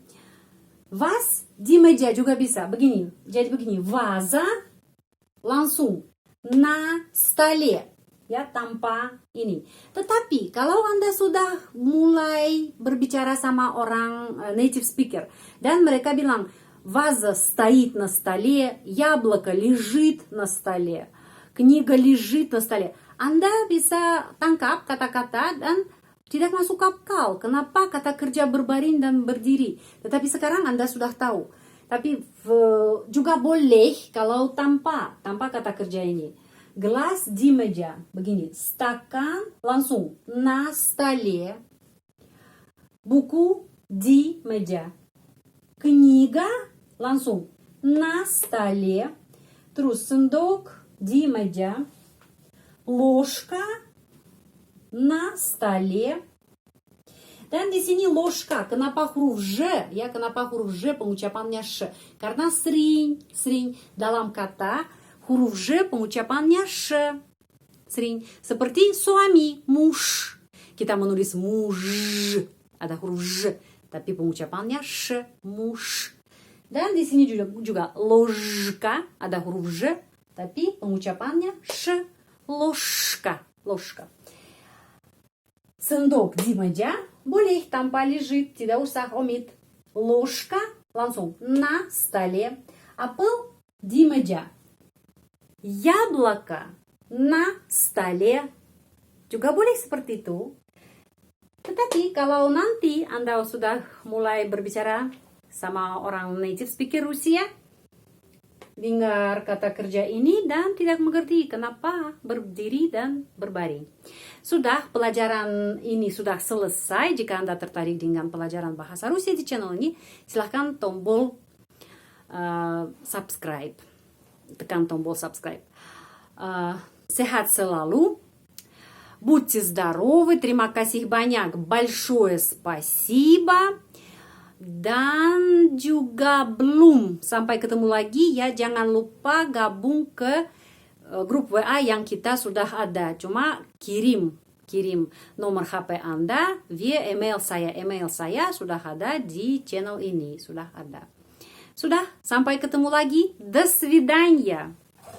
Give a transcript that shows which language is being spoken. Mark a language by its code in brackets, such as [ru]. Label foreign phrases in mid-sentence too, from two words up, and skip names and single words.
[id] Vas di meja juga bisa. Begini. Jadi begini. Vaza langsung [ru] на столе. [id] Ya, tanpa ini. Tetapi kalau Anda sudah mulai berbicara sama orang [en] native speaker [id] dan mereka bilang [ru] ваза стоит на столе, яблоко лежит на столе, книга лежит на столе. [id] Anda bisa tangkap kata-kata dan tidak masuk akal. Kenapa kata kerja berbaring dan berdiri? Tetapi sekarang Anda sudah tahu. Tapi juga boleh kalau tanpa kata kerja ini. Gelas di meja. Begini. Стакан langsung. [ru] На столе. [id] Buku di meja. Книга langsung. [ru] На столе. [id] Terus sendok di meja. [ru] Ложка на столе. [id] Dan di sini ложка, kenapa huruf J? Ya, kenapa huruf J pengucapannya sh? Karena sering dalam kata huruf J pengucapannya sh. Sering seperti suami, muž. Kita menulis muž, ada huruf J, tapi pengucapannya sh, muž. Dan di sini juga ложка, ada huruf J, tapi pengucapannya sh, ложка. Sendok di meja boleh tanpa лежит, tidak usah omit. [ru] Ложка langsung на столе. [id] Apel di meja. [ru] Яблоко на столе. [id] Juga boleh seperti itu. Tetapi kalau nanti Anda sudah mulai berbicara sama orang [en] native speaker [id] Rusia, dengar kata kerja ini dan tidak mengerti kenapa berdiri dan berbaring. Sudah, pelajaran ini sudah selesai. Jika Anda tertarik dengan pelajaran bahasa Rusia di channel ini, silahkan tombol subscribe. Tekan tombol subscribe. Sehat selalu. [ru] Будьте здоровы. [id] Terima kasih banyak. [ru] Большое спасибо. [id] Dan juga belum sampai ketemu lagi ya, jangan lupa gabung ke grup WA yang kita sudah ada. Cuma kirim nomor HP Anda via email saya. Email saya sudah ada di channel ini, sudah ada. Sudah, sampai ketemu lagi. [ru] До свидания.